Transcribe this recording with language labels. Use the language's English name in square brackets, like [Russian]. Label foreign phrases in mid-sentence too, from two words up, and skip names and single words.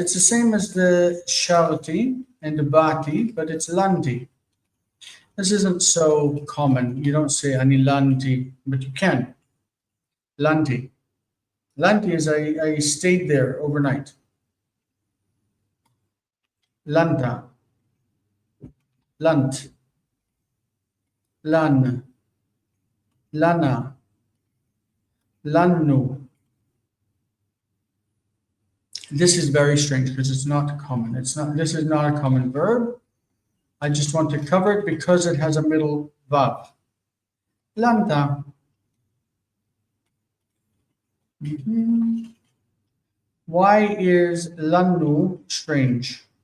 [English] It's the same as the sharti and the bati, but it's lanti. This isn't so common. You don't say [Hebrew] אני לנתי, [English] but you can. Lanti. Lanti is I stayed there overnight. Lanta. Lant. [Hebrew] לן. לנה. [English] Lannu. This is very strange because it's not common. This is not a common verb. I just want to cover it because it has a middle vav. Lanta. Why is lannu strange?